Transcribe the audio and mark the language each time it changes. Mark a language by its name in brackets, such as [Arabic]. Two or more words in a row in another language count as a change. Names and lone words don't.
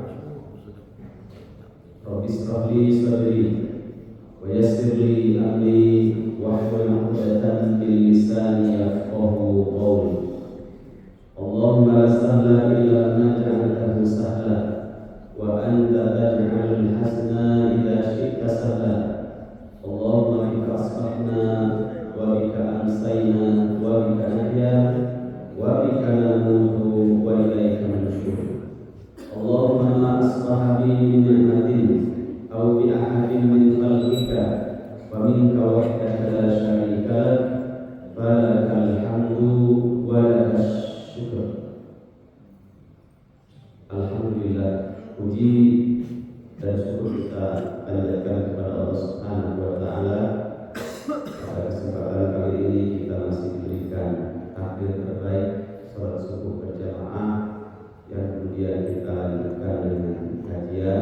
[Arabic] رب اشرح لي صدري ويسر لي أمري واحلل عقدة من لساني يفقهوا قولي. اللهم لا سهل إلا ما جعلته سهلا وأنت تجعل الحزن إذا شئت سهلا. اللهم بك أصبحنا وبك أمسينا وبك نحيا وبك نموت وإليك النشور. اللهم ما أصبح بي من نعمة أو بأحد من خلقك فمنك وحدك لا شريك لك فلك الحمد ولك الشكر. [Indonesian] Alhamdulillah, puji dan syukur kita panjatkan kepada Allah [Arabic] سبحانه وتعالى. [Indonesian] Pada kesempatan kali ini kita masih diberikan takdir terbaik salat subuh berjamaah yang kemudian kita lanjutkan dengan kajian.